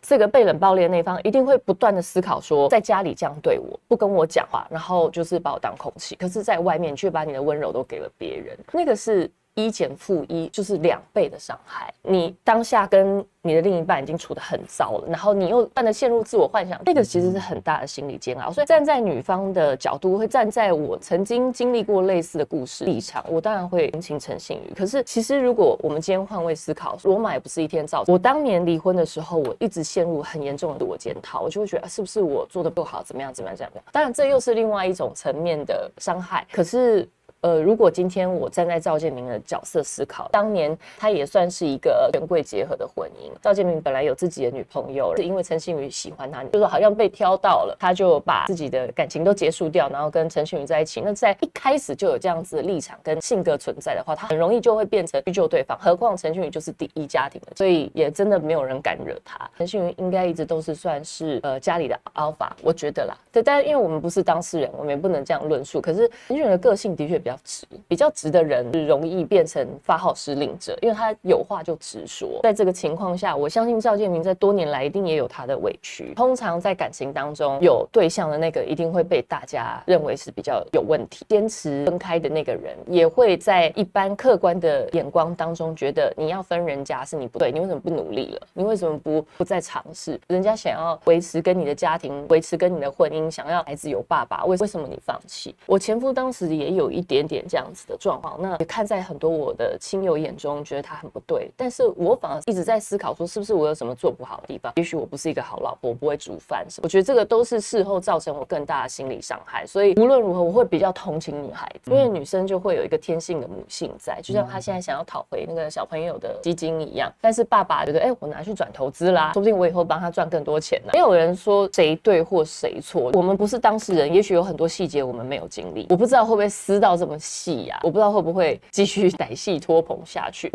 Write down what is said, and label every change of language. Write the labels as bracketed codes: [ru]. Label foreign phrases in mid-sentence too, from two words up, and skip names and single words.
[zh] 這個被冷暴力的那一方一定會不斷的思考說，在家裡這樣對我，不跟我講話，然後就是把我當空氣，可是在外面卻把你的溫柔都給了別人，那個是1減負1，就是2倍的傷害。你當下跟你的另一半已經處得很糟了，然後你又不斷的陷入自我幻想，那個其實是很大的心理煎熬。所以站在女方的角度，會站在我曾經經歷過類似的故事立場，我當然會同情陳信妤。可是其實如果我們今天換位思考，羅馬也不是一天造成。我當年離婚的時候，我一直陷入很嚴重的自我檢討，我就會覺得是不是我做得不好，怎麼樣。當然這又是另外一種層面的傷害。可是如果今天我站在趙建明的角色思考，當年他也算是一個權貴結合的婚姻。趙建明本來有自己的女朋友，是因為陳信妤喜歡他，就是好像被挑到了，他就把自己的感情都結束掉，然後跟陳信妤在一起。那在一開始就有這樣子的立場跟性格存在的話，他很容易就會變成屈就對方。何況陳信妤就是第一家庭的，所以也真的沒有人敢惹他。陳信妤應該一直都是算是家裡的 alpha，我覺得啦。对，但因為我們不是當事人，我們也不能這樣論述。可是陳信妤的個性的確比較直的人容易變成發號施令者，因為他有話就直說。在這個情況下，我相信趙建明在多年來一定也有他的委屈。通常在感情當中有對象的那個一定會被大家認為是比較有問題，堅持分開的那個人也會在一般客觀的眼光當中覺得你要分人家是你不對，你為什麼不努力了？你為什麼不再嘗試？人家想要維持跟你的家庭，維持跟你的婚姻，想要孩子有爸爸，為什麼你放棄？我前夫當時也有一點點點這樣子的狀況。那也看在很多我的親友眼中，覺得他很不對，但是我反而一直在思考說，是不是我有什麼做不好的地方？也許我不是一個好老婆，我不会煮飯什麼。我覺得這個都是事後造成我更大的心理傷害。所以無論如何，我會比較同情女孩子，因為女生就會有一個天性的母性在，就像她現在想要討回那個小朋友的基金一樣。但是爸爸覺得，我拿去轉投資啦，說不定我以後幫他賺更多錢呢。沒有人說誰對或誰錯，我們不是當事人，也許有很多細節我們沒有經歷，我不知道會不會撕到這麼細呀，我不知道會不會繼續歹戲拖棚下去。